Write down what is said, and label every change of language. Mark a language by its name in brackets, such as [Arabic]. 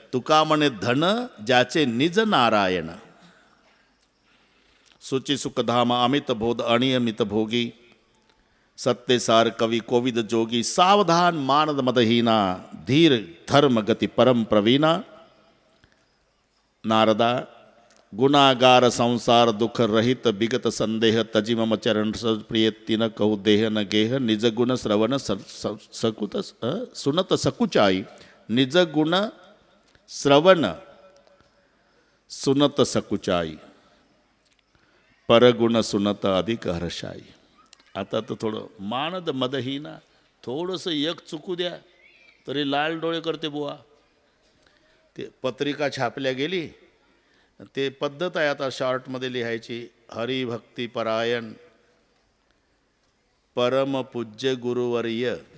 [Marathi] तुका म्हणे धन ज्याचे निज नारायण. [Awadhi] सुची सुखधाम अमित बोध अनियमित भोगी. सत्यसार कवी कोविद जोगी. सावधान मानद मदहीना. धीर धर्म गती परम प्रवीणा. नारदा गुणागार संसार दुख रहित बिगत संदेह. तजी मम चरण प्रिय तिन कहू देह न गेह. निज गुण श्रवण सकुत सुनत सकुचाई. निज गुण श्रवण सुनत सकुचाई. परगुण सुनत अधिक हर्षाई. [Marathi] आता तर थोडं मानद मदहीना, थोडंसं एक चुकू द्या तरी लाल डोळे करते बुवा. ते पत्रिका छापल्या गेली, ते पद्धत आहे आता शॉर्टमध्ये लिहायची. हरिभक्ती परायण परमपूज्य गुरुवर्य.